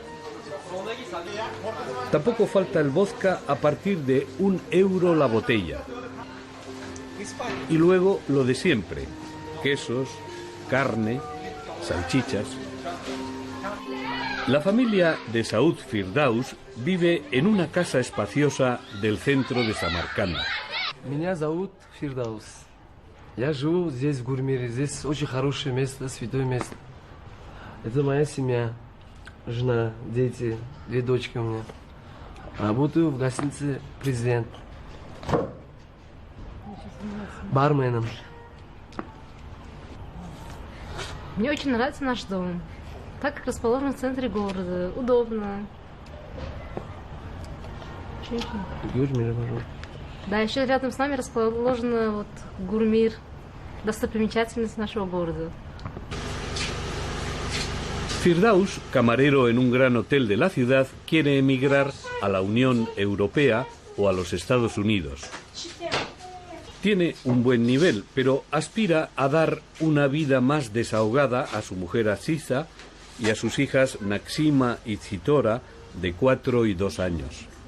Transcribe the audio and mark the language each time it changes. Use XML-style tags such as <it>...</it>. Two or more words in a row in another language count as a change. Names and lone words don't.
<es>Tampoco falta el vodka a partir de €1 la botella. Y luego lo de siempre, quesos, carne, salchichas. La familia de Saud Firdaus vive en una casa espaciosa del centro de Samarcanda.</es> <ru>Меня зовут Фирдаус. Я живу здесь, в Гурмире. Здесь очень хорошее место, святое место. Это моя семья, жена, дети, 2 дочки у меня. Работаю в гостинице «Президент». барменом. Мне очень нравится наш дом, так как расположен в центре города, удобно. Юрий, пожалуйста. Да, еще рядом с нами расположена вот Гурмир, достопримечательность нашего города.</ru> <es>Firdaus, camarero en un gran hotel de la ciudad, quiere emigrar a la Unión Europea o a los Estados Unidos. Tiene un buen nivel, pero aspira a dar una vida más desahogada a su mujer Aziza y a sus hijas Naxima y Zitora, de 4 y 2 años.</es>